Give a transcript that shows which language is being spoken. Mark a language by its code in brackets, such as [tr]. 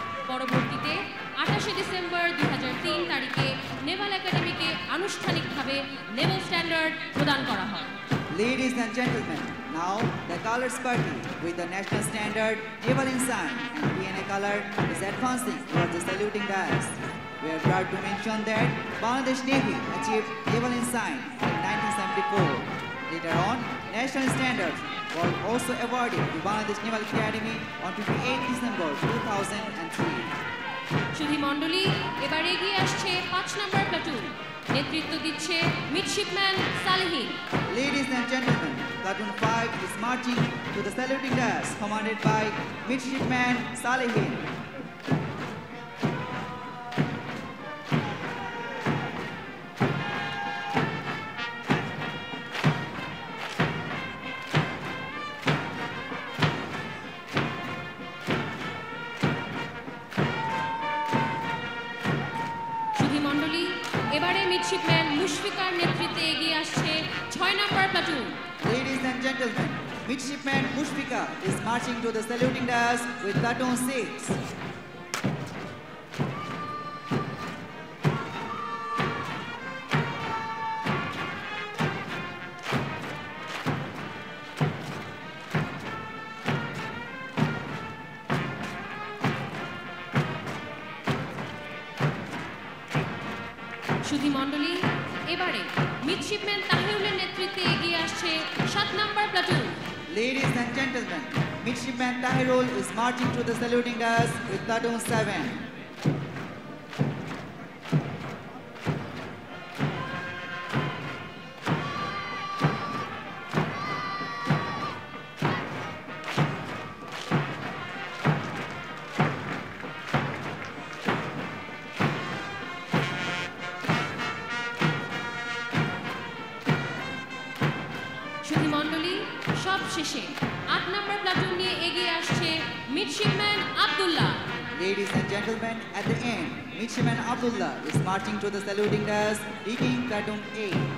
[bn] পরবর্তীতে 28শে ডিসেম্বর 2003 তারিখে নেভাল একাডেমিকে আনুষ্ঠানিকভাবে নেভাল স্ট্যান্ডার্ড প্রদান করা হয়। [en] Ladies and gentlemen, now the Colors Party with the national standard, naval ensign and PNA color is advancing towards the saluting dais. We are proud to mention that Bangladesh Navy achieved naval ensign in 1974. Later on, national standards were also awarded to Bangladesh Naval Academy on 28 December 2003. [bn] সুধী মণ্ডলী এবার এগিয়ে আসছে 5 নম্বর platoon, নেতৃত্ব দিচ্ছে midshipman Salehin. [en] Ladies and gentlemen, Platoon 5 is marching to the saluting dais commanded by Midshipman Salehin. [bn] সুধী মণ্ডলী এবারে midshipman Mushfiqur নেতৃত্বে এগিয়ে আসছে 6 নম্বর platoon. [en] Ladies and gentlemen, Midshipman Mushfika is marching to the saluting dais with Platoon 6. [bn] সুধী মণ্ডলী এবারে midshipman তাহিরুলের নেতৃত্বে এগিয়ে আসছে 7 নম্বর platoon. [en] Ladies and gentlemen, Midshipman Tahirul is marching to the saluting dais with Platoon 7. [bn] সুধী মণ্ডলী সবশেষে 8 নম্বর প্লাটুন নিয়ে এগিয়ে আসছে midshipman Abdullah. [en] Ladies and gentlemen, at the end, Midshipman Abdullah is marching to the saluting dais, leading Platoon 8.